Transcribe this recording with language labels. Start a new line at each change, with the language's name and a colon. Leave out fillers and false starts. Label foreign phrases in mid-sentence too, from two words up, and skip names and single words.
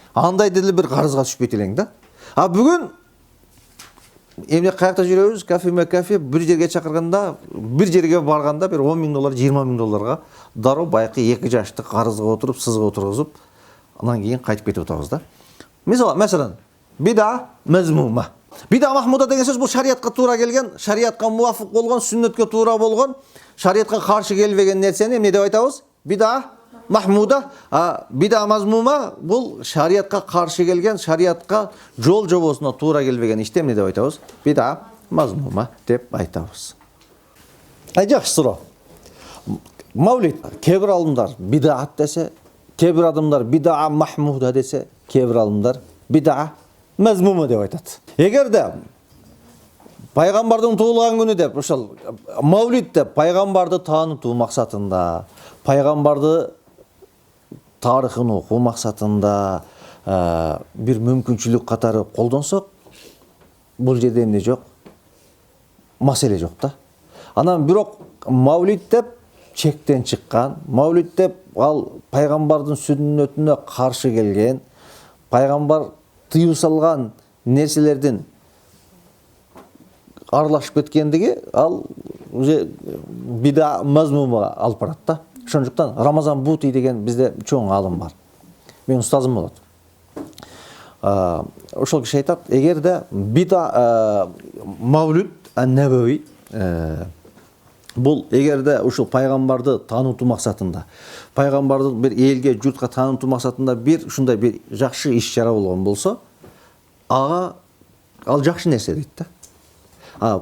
Kyrgyz: Андай деле бир карызга түшпөйт элең да. Бүгүн эмне каякта жүрөбүз, кафе бир жерге чакырганда, бир жерге барганда бир 10 000 доллар, 20 000 долларга дароо байкы 2 жаштык карызга отуруп, сызга отургузуп, анан кийин кайтып кетип атабыз да.
Arabic: Mesela بدعة مذمومة. بدعة محمودة
Kyrgyz: деген сөз бул шариатка туура келген, шариатка муафык болгон, сүннөткө туура болгон, шариатка каршы келбеген нерсени эмне деп айтабыз?
Arabic: بدعة محمودة. بدعة مذمومة
Kyrgyz: бул шариатка каршы келген, шариатка жол жобосуна туура келбеген ишти эмне деп айтабыз?
Arabic: بدعة مذمومة
Kyrgyz: деп айтабыз. Жакшы суроо. Мавлид кээ бир алымдар бид'ат десе, кээ бир адамдар
Arabic: بدعة محمودة
Kyrgyz: десе, кээ бир алымдар
Arabic: بدعة مذمومة
Kyrgyz: деп айтат. Эгерде пайгамбардын туулган күнү деп ошол мавлид деп пайгамбарды таанытуу максатында, пайгамбарды тарыхын окуу максатында бир мүмкүнчүлүк катары колдонсок, бул жерде эмне жок? Маселе жок да. Анан бирок мавлид деп чектен чыккан, мавлид деп ал пайгамбардын сүннөтүнө каршы келген, пайгамбар тыюу салган нерселердин аралашып кеткендиги ал уже
Arabic: بدعة مذمومةга
Kyrgyz: алып барат да. Ошондуктан Рамазан Бути деген бизде чоң алым бар. Менин устазым болот. Ошол киши айтат, эгерде
Arabic: بدعة مولد النبوي
Kyrgyz: бул эгерде ушул пайгамбарды таанытуу максатында, пайгамбарды бир элге, журтка таанытуу максатында бир ушундай бир жакшы иш-чара болгон болсо, ага ал жакшы нерсе дейт да.